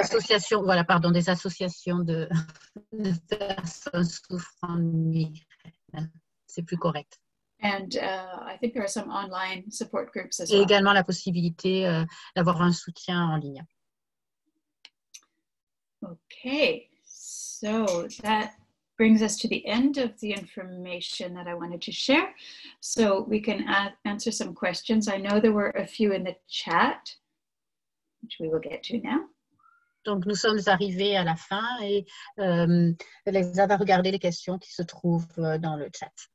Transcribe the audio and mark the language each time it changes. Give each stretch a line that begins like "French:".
French: associations, voilà, pardon, des associations de personnes souffrant de migraine. C'est plus correct.
English: And I think there are some online support groups as
French: Et
English: well.
French: également la possibilité d'avoir un soutien en ligne.
English: Okay, so that brings us to the end of the information that I wanted to share. So we can answer some questions. I know there were a few in the chat, which we will get to now.
French: Donc, nous sommes arrivés à la fin et Leisa va regarder les questions qui se trouvent dans le chat.